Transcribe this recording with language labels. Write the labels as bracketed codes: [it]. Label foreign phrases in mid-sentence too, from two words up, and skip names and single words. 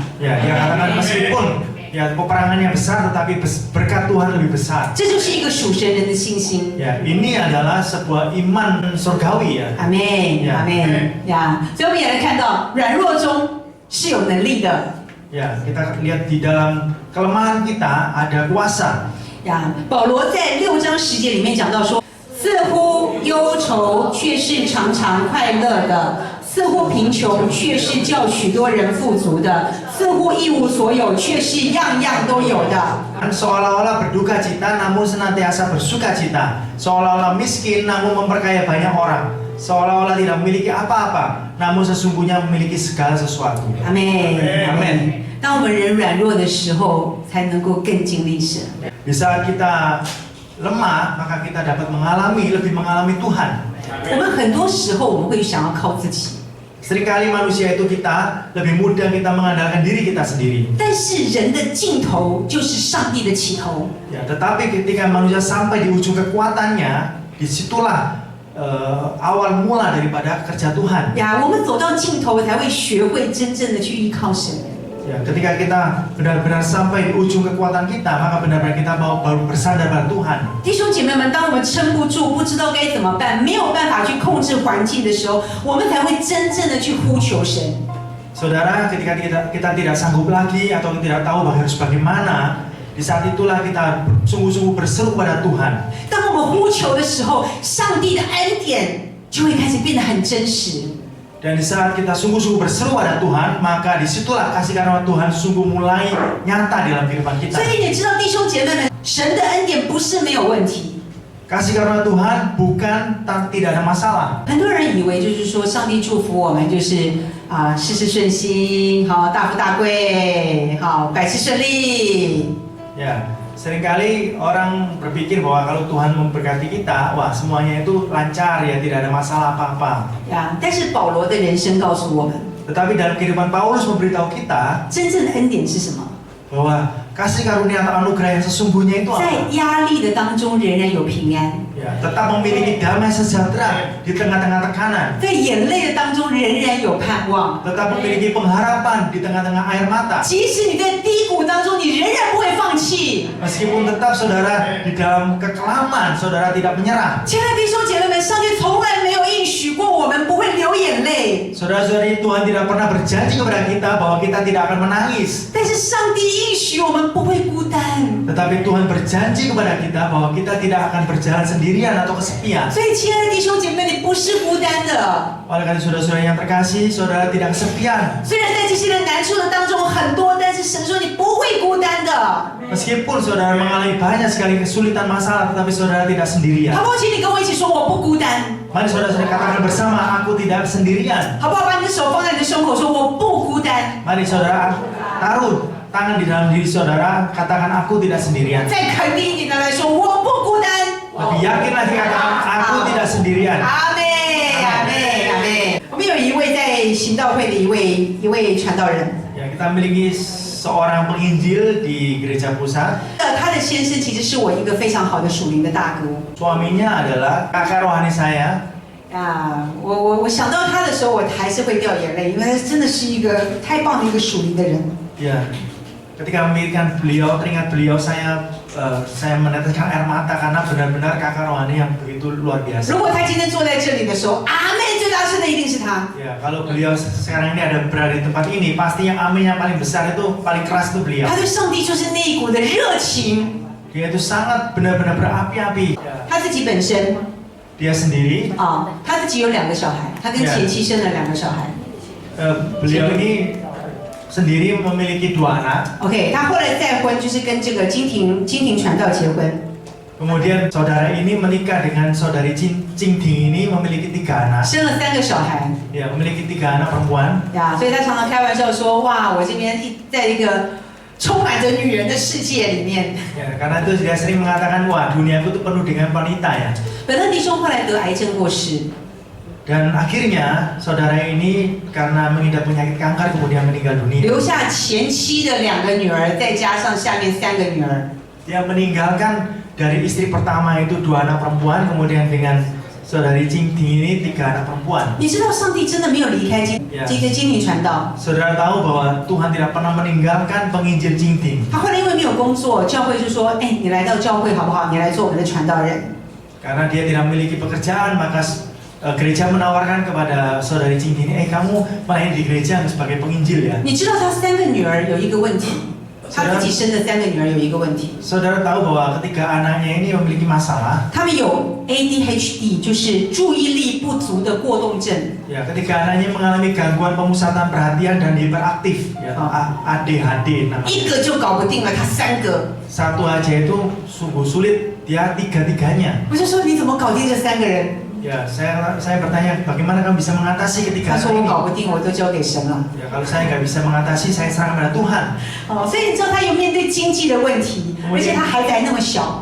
[id] Ya, dia katakan meskipun ya peperangannya besar, tetapi berkat Tuhan lebih besar. [zh] 这就是一个属神人的信心。 [id] Ya, ini adalah sebuah iman surgawi ya. [zh] 阿妹，阿妹呀！所以我们也来看到，软弱中是有能力的。 [id] Ya, kita lihat di dalam kelemahan kita ada kuasa. [zh] 呀，保罗在6章10节里面讲到说，似乎忧愁却是常常快乐的，似乎贫穷却是叫许多人富足的，似乎一无所有却是样样都有的。 [id] Seolah-olah berduka cita namun senantiasa bersuka cita. Seolah-olah miskin namun memperkaya banyak orang. Seolah-olah tidak memiliki apa-apa namun sesungguhnya memiliki segala sesuatu. [zh] 阿妹，阿们。当我们人软弱的时候，才能够更经历神。 [id] Di saat kita lemah, maka kita dapat lebih mengalami Tuhan. [zh] 我们很多时候我们会想要靠自己， [id] Seringkali manusia itu kita lebih mudah kita mengandalkan diri kita sendiri. [zh] 但是人的尽头就是上帝的起头。 [id] Ya, tetapi ketika manusia sampai di ujung kekuatannya, disitulah awal mula daripada kerja Tuhan. [zh] 呀，我们走到尽头，才会学会真正的去依靠神。 [id] Ya, ketika kita benar-benar sampai di ujung kekuatan kita, maka benar-benar kita mau baru bersandar pada Tuhan. [zh] 弟兄姐妹们，当我们撑不住，不知道该怎么办，没有办法去控制环境的时候，我们才会真正的去呼求神。 [id] Saudara, ketika kita tidak sanggup lagi atau tidak tahu harus bagaimana, di saat itulah kita sungguh-sungguh berseru pada Tuhan. [zh] 当我们呼求的时候，上帝的恩典就会开始变得很真实。 [id] Dan di saat kita sungguh-sungguh berseru pada Tuhan, maka disitulah kasih karunia Tuhan sungguh mulai nyata dalam kehidupan kita. [zh] 所以你知道，弟兄姐妹们，神的恩典不是没有问题。 [id] Kasih karunia Tuhan bukan tidak ada masalah. [zh] 很多人以为就是说，上帝祝福我们就是事事顺心，好大富大贵，好百事顺利。 [id] Ya, seringkali orang berpikir bahwa kalau Tuhan memberkati kita, wah semuanya itu lancar ya, tidak ada masalah apa-apa. [zh] 呀，但是保罗的人生告诉我们， [id] Tetapi dalam kehidupan Paulus memberitahu kita [zh] 真正的恩典是什么？ [id] bahwa kasih karunia atau anugerah yang sesungguhnya itu [zh] 在 [id] apa? [zh] 压力的当中仍然有平安， [id] Ya, tetap memiliki damai sejahtera di tengah-tengah tekanan, [zh] 在眼泪的当中仍然有盼望。 [id] tetap memiliki pengharapan di tengah-tengah air mata. [zh] 即使你在低谷当中，你仍然不会放弃。 [id] Meskipun tetap saudara di dalam kekelaman, saudara tidak menyerah. [zh] 亲爱的弟兄姐妹们，上帝从来没有应许过我们不会流眼泪， [id] Saudara-saudari, Tuhan tidak pernah berjanji kepada kita bahwa kita tidak akan menangis. [zh] 但是上帝应许我们不会孤单。 [id] Tetapi Tuhan berjanji kepada kita bahwa kita tidak akan berjalan sendirian atau kesepian. [zh] 所以，亲爱的弟兄姐妹，你不是孤单的。 [id] Oleh karena saudara-saudara yang terkasih, saudara tidak kesepian. [zh] 虽然在这些的难处的当中很多，但是神说你不会孤单的。 [id] Meskipun saudara mengalami banyak sekali kesulitan masalah, tetapi saudara tidak sendirian. [zh] 好不好？请你跟我一起说，我不孤单。 [id] Mari saudara-saudara katakan bersama, aku tidak sendirian. [zh] 好不好？把你的手放在你的胸口，说我不孤单。 [id] Mari saudara taruh tangan di dalam diri saudara, katakan aku tidak sendirian. [zh] 再肯定一点的来说，我不孤单。 [id] Lebih yakin lagi katakan aku tidak sendirian. [zh] 阿妹，阿妹，阿妹。我们有一位在行道会的一位传道人， [id] Ya, kita memiliki seorang penginjil di gereja pusat. [zh] 他的先生其实是我一个非常好的属灵的大哥。 [id] Suaminya adalah kakak rohani saya. [zh] 我想到他的时候，我还是会掉眼泪，因为他真的是一个太棒的一个属灵的人。 [id] Ya, ketika memikirkan beliau, teringat beliau, saya meneteskan air mata karena benar-benar kakak rohani yang begitu luar [zh] 如 [id] biasa. [zh] 果他今天坐在这里的时候，阿妹最大声的一定是他。 [id] Ya, kalau beliau sekarang ini ada berada di tempat ini, pasti yang amin yang paling besar itu paling keras itu beliau. [zh] 他对上帝就是那一股的热情。 [id] Dia itu sangat benar-benar berapi-api. [zh] 他自己本身 [id] Dia sendiri, [zh] 他自己有2个小孩，他跟前妻生了2个小孩。 [id] beliau ini sendiri memiliki 2 anak. [zh] OK， 他后来再婚，就是跟这个金庭传道结婚。 [id] Kemudian saudara ini menikah dengan saudari Cing Ting ini memiliki 3 anak. [zh] 生了3个小孩。 [id] Ya, memiliki 3 anak perempuan. [zh] 呀，所以他常常开玩笑说：“哇，我这边在一个充满着女人的世界里面。” [id] Ya, karena itu dia sering mengatakan, wah duniaku itu penuh dengan wanita ya. [zh] 本特弟兄后来得癌症过世， [id] Dan akhirnya saudara ini karena mengidap penyakit kanker kemudian meninggal dunia. [zh] 留下前妻的2个女儿，再加上下面3个女儿。 [id] Dia meninggalkan dari istri pertama itu 2 anak perempuan, kemudian dengan saudari Cing Ting ini 3 anak perempuan. [zh] 你知道上帝真的没有离开这个精灵传道。 [id] Saudara tahu bahwa Tuhan tidak pernah meninggalkan penginjil Cing Ting. [zh] 他后来因为没有工作，教会就说：“哎，你来到教会好不好？你来做我们的传道人。” [id] Karena dia tidak memiliki pekerjaan, maka gereja menawarkan kepada saudari Cing Ting ini, kamu melayani di gereja sebagai penginjil ya. [zh] 你知道他3个女儿有一个问题，他自己生的3个女儿有一个问题， [id] Saudara tahu bahwa ketika anaknya ini memiliki masalah, [zh] 他们有 ADHD， 就是注意力不足的过动症。 [id] ya ketika anaknya mengalami gangguan pemusatan perhatian dan hiperaktif, ya ADHD [zh] 一 [id] namanya. [zh] 个就搞不定了，他3个。 [id] Satu aja itu sungguh sulit, dia 3-3-nya. [zh] 我就说你怎么搞定这3个人？ [id] Ya, saya bertanya, bagaimana kamu bisa mengatasi [zh] 他 [id] ketiga [zh] 说 [id] hal [zh] 我 [id] ini? [zh] 搞不定，我都交给神了。 [id] Ya, kalau saya nggak bisa mengatasi, saya serahkan pada Tuhan. [zh] 哦，所以你知道他有面对经济的问题，而且他孩子还那么小。